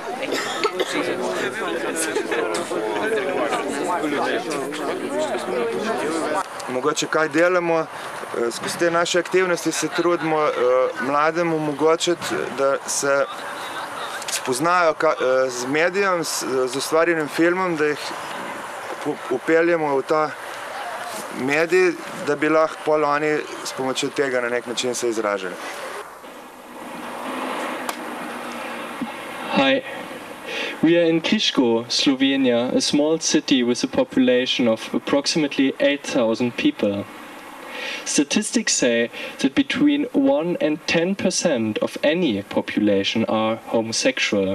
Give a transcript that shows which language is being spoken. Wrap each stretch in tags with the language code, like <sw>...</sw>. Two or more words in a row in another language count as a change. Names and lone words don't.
<sl>Mogoče kaj delamo, skozi te naše aktivnosti se trudimo mladem omogočiti, da se spoznajo z medijem, z ustvarjenim filmom, da jih upeljemo v ta medij, da bi lahko pol oni s pomočjo tega na nek način se izražali.</sl> <en>Hi, we are in Kriško, Slovenia, a small city with a population of approximately 8,000 people. Statistics say that between 1 and 10% of any population are homosexual.</en>